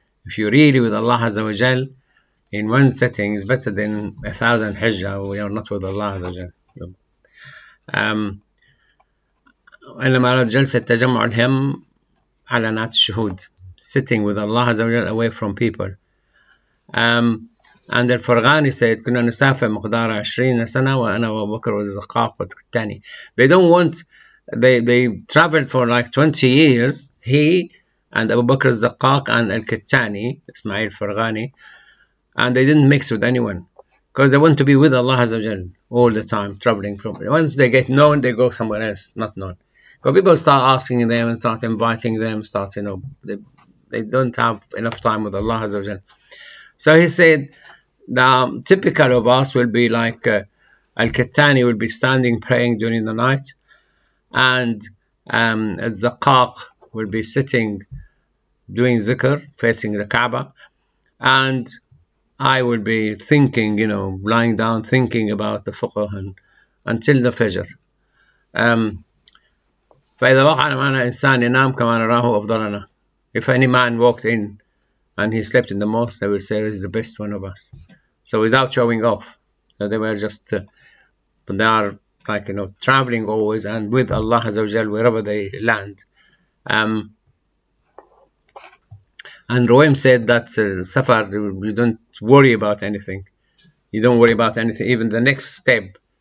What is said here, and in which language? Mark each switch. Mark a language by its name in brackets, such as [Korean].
[English] If you're really with Allah Azza wa Jal, in one setting is better than 1,000 hijjah. We are not with Allah Azza wa Jal. [Arabic] وإنما أراد جلسة تجمع الهم على نات الشهود, [English] sitting with Allah Azza wa Jal away from people. And Al-Farghani said, [Arabic] كنا نسافر مقدار 20 سنة وأنا وأبو بكر والزقاق والكتاني. [English] They don't want, they traveled for like 20 years, he and Abu Bakr al-Zaqqaq and al-Kittani, Ismail Farghani, and they didn't mix with anyone because they want to be with Allah Azza wa Jal all the time, traveling from. Once they get known, they go somewhere else, not known. Because people start asking them and start inviting them, they don't have enough time with Allah Azza wa Jal. So he said, the typical of us will be like al-Kittani will be standing praying during the night, and al-Zaqqaq will be sitting doing zikr facing the Kaaba, and I will be thinking, lying down thinking about the fiqh until the Fajr. [Arabic] فإذا وقع معنا إنسان ينام كما نراه أفضلنا. [English] If any man walked in and he slept in the mosque, they will say he's the best one of us. So without showing off. So they were just, but they are like, traveling always and with Allah Azza wa Jal wherever they land. And Ruwaym said that Safar, you don't worry about anything. You don't worry about anything. Even the next step,